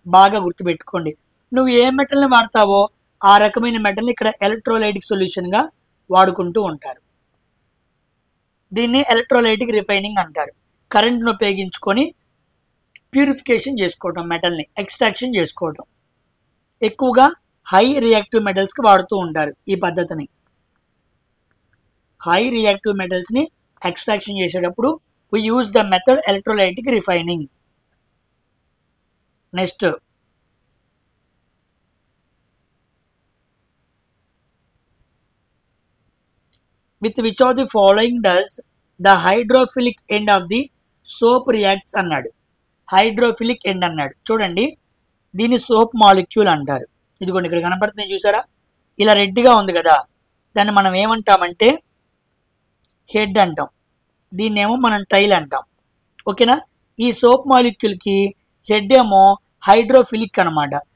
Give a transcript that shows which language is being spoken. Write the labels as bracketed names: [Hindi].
[Telugu] బాగా గుర్తుపెట్టుకోండి. నువ్వు ఏ మెటల్ని వాడతావో ఆ రకమైన మెటల్ని ఇక్కడ ఎలక్ట్రోలైటిక్ సొల్యూషన్గా వాడుకుంటూ ఉంటారు. దీన్ని ఎలక్ట్రోలైటిక్ రిఫైనింగ్ అంటారు. కరెంట్ను ఉపయోగించుకొని ప్యూరిఫికేషన్ చేసుకోవటం, మెటల్ని ఎక్స్ట్రాక్షన్ చేసుకోవటం. ఎక్కువగా హై రియాక్టివ్ మెటల్స్కి వాడుతూ ఉంటారు ఈ పద్ధతిని. హై రియాక్టివ్ మెటల్స్ని ఎక్స్ట్రాక్షన్ చేసేటప్పుడు [English] we use the method electrolytic refining. Next, with which of the following does the hydrophilic end of the soap reacts [Telugu] అన్నాడు. హైడ్రోఫిలిక్ ఎండ్ అన్నాడు. చూడండి, దీన్ని సోప్ మాలిక్యూల్ అంటారు. ఇదిగోండి ఇక్కడ కనపడుతుంది చూసారా, ఇలా రెడ్గా ఉంది కదా, దాన్ని మనం ఏమంటామంటే హెడ్ అంటాం, దీన్నేమో మనం టైల్ అంటాం. ఓకేనా? ఈ సోప్ మాలిక్యూల్కి హెడ్ ఏమో హైడ్రోఫిలిక్ అనమాట.